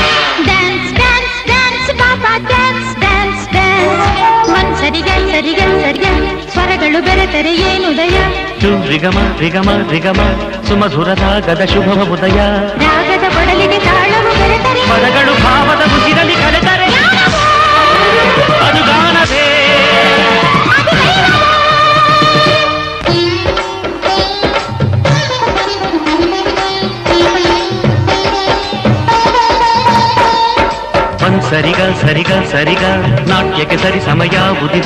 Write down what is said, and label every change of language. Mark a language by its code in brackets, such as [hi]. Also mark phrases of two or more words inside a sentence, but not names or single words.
[en] Dance, dance, dance, papa, dance, dance, dance. Mansariga, sariga, sariga, [kn] ಸ್ವರಗಳು ಬೆರೆತರೆ ಏನುದಯ. ರಿಗಮ ರಿಗಮ ರಿಗಮ ಸುಮಧುರ ರಾಗದ ಶುಭ ಉದಯ. ರಾಗದ ಕೊಡಲಿಗೆ ತಾಳವು ಬೆರೆತರೆ ಪದಗಳು ಭಾವದ ಉಸಿರಲಿ ಕಳೆದರೆ ಅದು ಗಾನವೇ. ಸರಿಗ ಸರಿಗ ಸರಿಗ ನಾಟ್ಯಕ್ಕೆ ಸರಿ ಸಮಯಾವುದಿದೆ.